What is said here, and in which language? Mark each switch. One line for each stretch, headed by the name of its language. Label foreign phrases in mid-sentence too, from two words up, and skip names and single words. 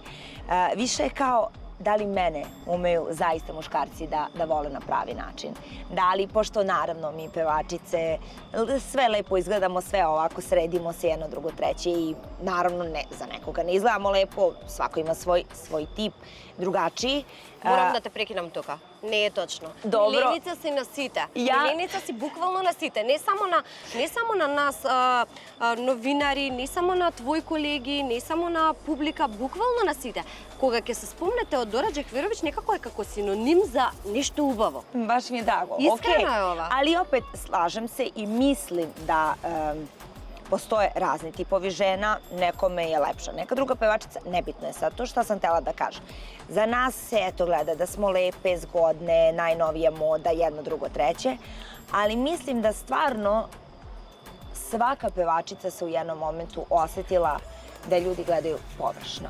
Serbian: Više je kao da li mene umeju zaista muškarci da vole na pravi način. Da li, pošto naravno mi pevačice sve lepo izgledamo, sve ovako sredimo se jedno, drugo, treće i naravno ne, za nekoga ne izgledamo lepo, svako ima svoj tip, drugačiji.
Macedonian: Морам да те прекинам тука. Не е точно. Добро. Миленица си на сите. Миленица си буквално на сите. Не само на нас новинари, не само на твои колеги, не само на публика, буквално на сите. Кога ќе се спомнете од Дора Джехверовиќ, некако е како синоним за нешто убаво.
Serbian: Baš mi je drago. Iskreno je ova. Ali opet slažem se i mislim da postoje razni tipovi žena, nekome je lepša neka druga pevačica, nebitno je sad to šta sam htjela da kažem. Za nas se eto gleda da smo lepe, zgodne, najnovija moda, jedno, drugo, treće, ali mislim da stvarno svaka pevačica se u jednom momentu osjetila da ljudi gledaju površno.